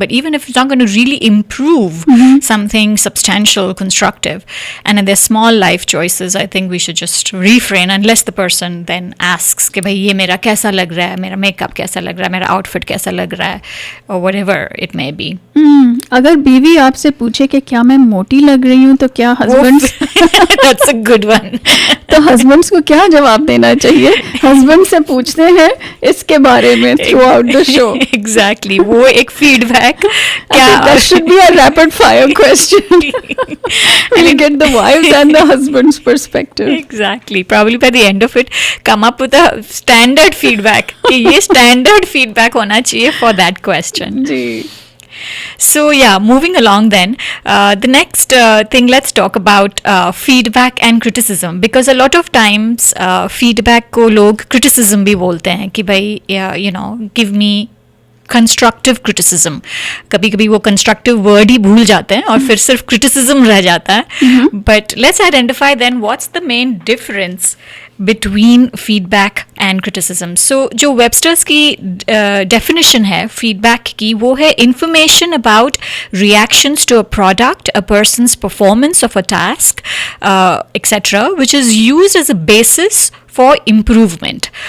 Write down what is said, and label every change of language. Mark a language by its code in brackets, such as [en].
[en] But even if it's not going to really improve something substantial, constructive, and there's small life choices, I think we should just refrain unless the person then asks [hi] कि भाई ये मेरा कैसा लग रहा है, [en] मेरा मेकअप कैसा लग रहा है, मेरा आउटफिट कैसा लग रहा है, or whatever it may be. [hi] अगर बीवी आपसे पूछे कि क्या मैं मोटी लग रही हूँ तो क्या husband [en] That's a good one. [hi] तो हस्बैंड्स को क्या जवाब देना चाहिए? हस्बैंड से पूछते हैं इसके बारे में [en] Throughout the show. [hi] Exactly. वो एक फीडबैक. क्या [en] that should be a rapid fire question. We'll get the wives and the husband's perspective. Exactly. Probably by the end of it, come up with a standard feedback. [hi] कि ये standard feedback होना चाहिए [en] for that question. [hi] Ji. [en] So yeah, moving along then, the next thing, let's talk about feedback and criticism, because a lot of times [hi] feedback को लोग criticism भी बोलते हैं कि भाई [en] give me constructive criticism. [hi] कभी कभी वो constructive word ही भूल जाते हैं और फिर सिर्फ criticism रह जाता है. [en] But let's identify then what's the main difference between feedback and criticism. So [hi] जो Webster's की definition है feedback की, वो है [en] information about reactions to a product, a person's performance of a task, etc., which is used as a basis for improvement.